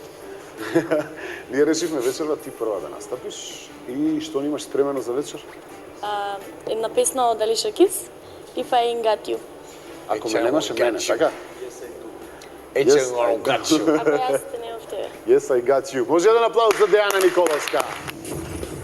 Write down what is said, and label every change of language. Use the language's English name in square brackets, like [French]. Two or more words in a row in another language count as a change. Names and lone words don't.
[Macedonian] Ние решивме вечерва ти прва да настапиш и што имаш спремено за вечер? Една песна од Алиша Кис, [English] If I Ain't Got You. [Macedonian] Ако ме немаше мене, така? Ече гачу. Ако јас те немав тебе. [English] Yes, I got you. [Macedonian] Може еден аплауз за Дејана Николовска.